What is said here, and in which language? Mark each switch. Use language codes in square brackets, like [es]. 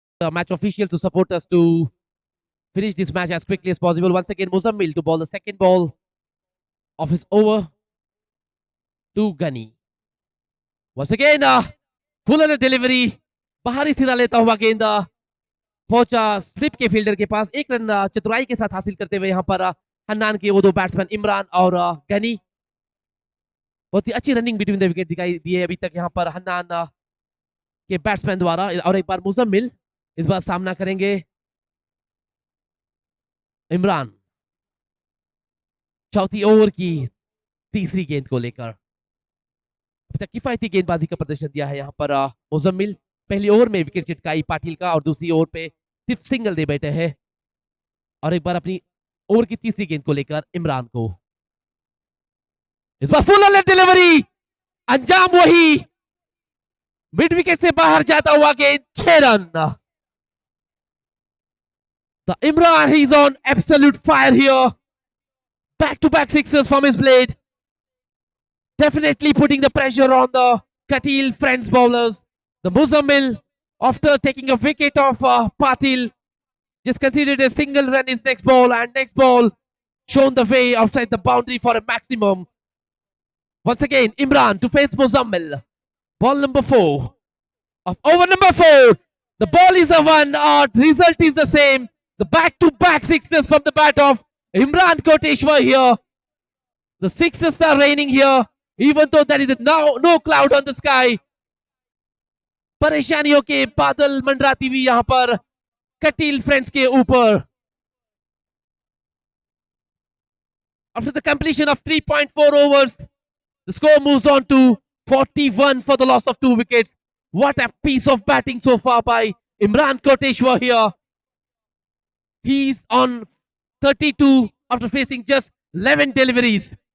[en] Match officials to support us to finish this match as quickly as possible. Once again, Muzammil to bowl the second ball of his over to Ghani. Once again, full on delivery. [hi] बाहरी सिरा लेता हुआ गेंद पहुंचा slip के fielder के पास। एक run चतुराई के साथ हासिल करते हुए यहाँ पर हन्नान के वो दो बैट्समैन इमरान और गनी। बहुत ही अच्छी रनिंग बिटवीन द विकेट दिखाई दी है अभी तक यहाँ पर हन्नान के बैट्समैन द्वारा। और एक बार मुजम्मिल इस बार सामना करेंगे इमरान चौथी ओवर की तीसरी गेंद को लेकर। अभी तक किफायती गेंदबाजी का प्रदर्शन दिया है यहाँ पर मुजम्मिल। पहली ओवर में विकेट चिटकाई पाटिल का और दूसरी ओवर पे सिर्फ सिंगल दे बैठे हैं। और एक बार अपनी ओवर की तीसरी गेंद को लेकर इमरान को इस बार फुल ऑन डिलीवरी, अंजाम वही, मिड विकेट से बाहर जाता हुआ गेंद, 6 run. [en] The Imran, he's on absolute fire here. Back-to-back sixes from his blade. Definitely putting the pressure on the Katil friends bowlers. The Muzammil, after taking a wicket of Patil, just conceded a single run his next ball, and next ball shown the way outside the boundary for a maximum. Once again, Imran to face Muzammil. Ball number 4 of over number 4. The ball is a 1, result is the same. The back-to-back sixes from the bat of Imran Koteshwar here. The sixes are raining here, even though there is no cloud on the sky. [hi] परेशानियों के बादल मंडराती हुई यहाँ पर Kateel friends के ऊपर. [en] After the completion of 3.4 overs, the score moves on to 41 for the loss of 2 wickets. What a piece of batting so far by Imran Koteshwar here. He's on 32 after facing just 11 deliveries.